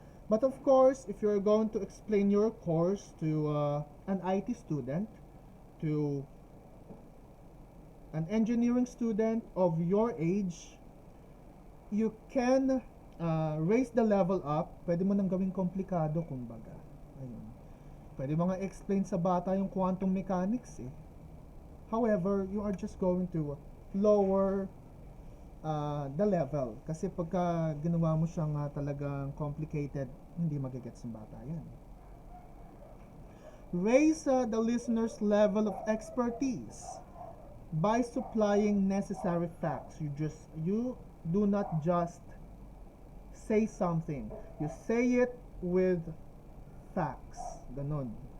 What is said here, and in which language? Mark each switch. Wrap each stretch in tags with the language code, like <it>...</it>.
<en>But of course, if you're going to explain your course to an IT student, to an engineering student of your age, you can raise the level up.</en> <tl>Pwede mo nang gawing komplikado, kumbaga. Ayun. Pwede mo nga explain sa bata yung quantum mechanics eh.</tl> <en>However, you are just going to lower the level.</en> <tl>Kasi pagka ginawa mo siyang talagang complicated, hindi magigets ng bata yan.</tl> <en>Raise the listener's level of expertise by supplying necessary facts. You do not just say something. You say it with facts. Ganon.</en>